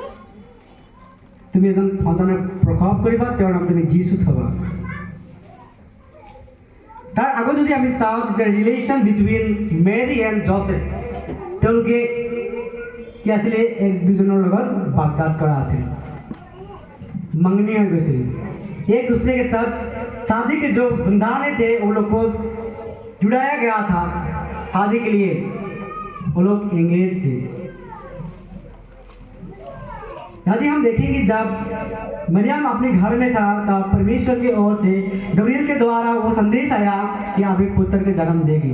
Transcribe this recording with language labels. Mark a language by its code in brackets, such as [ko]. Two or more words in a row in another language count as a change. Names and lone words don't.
[as] তুমি এজন সন্তানৰ প্ৰসৱ কৰিবা, তেওঁৰ নাম তুমি যীশু থবা। তাৰ আগত যদি আমি চাওঁ যে [en] relation between Mary and Joseph, [as] তেওঁলোকে কি আছিলে, এক দুজনৰ লগত বাগদাদ কৰা আছিল, [hi] मंगनी हो गई। एक दूसरे के साथ शादी के जो बंधाने थे वो लोग को जुड़ाया गया था, शादी के लिए वो लोग एंगेज थे। यदि हम देखेंगे जब मरियम अपने घर में था तब परमेश्वर की ओर से गब्रिएल के द्वारा वो संदेश आया कि आप एक पुत्र के जन्म देगी।